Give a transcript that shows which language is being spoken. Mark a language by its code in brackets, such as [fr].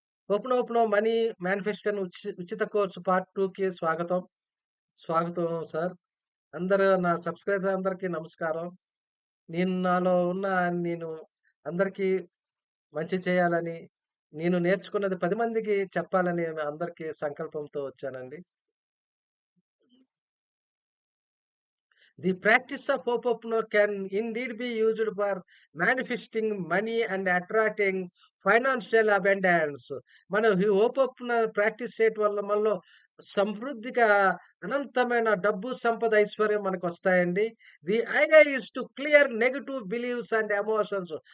[te] Open money manifesto ఉచిత course part 2కి స్వాగతం. స్వాగతం సార్. అందరూ నా సబ్‌స్క్రైబర్ అందరికీ నమస్కారం. నాలో ఉన్న నేను అందరికీ మంచి చేయాలని, నేను నేర్చుకున్నది 10 మందికి చెప్పాలని అందరికీ సంకల్పంతో వచ్చానండి. [en] The practice of Ho'oponopono can indeed be used for manifesting money and attracting financial abundance. [te] మనం ఈ హోపోపున ప్రాక్టీస్ చేయటం వల్ల మనలో సమృద్ధిగా అనంతమైన డబ్బు, సంపద, ఐశ్వర్యం మనకొస్తాయండి. [en] The idea is to clear negative believes and emotions.